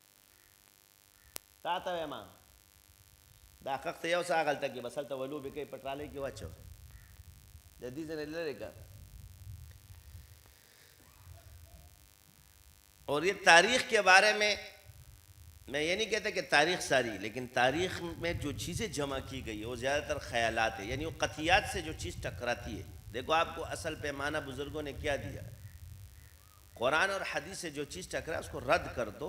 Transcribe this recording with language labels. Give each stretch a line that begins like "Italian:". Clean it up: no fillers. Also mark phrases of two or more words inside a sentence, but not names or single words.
Pashto: تا ته وایم دا خښتې یو څه هغلته کې بس هلته ولوبې کوي پټرالۍ کې واچو د دې ځینې لرې کړه.
Urdu: اور یہ تاریخ کے بارے میں یہ نہیں کہتا کہ تاریخ ساری، لیکن تاریخ میں جو چیزیں جمع کی گئی ہے وہ زیادہ تر خیالات ہے، یعنی وہ قطعیات سے جو چیز ٹکراتی ہے. دیکھو آپ کو اصل پیمانہ بزرگوں نے کیا دیا، قرآن اور حدیث سے جو چیز ٹکرا اس کو رد کر دو.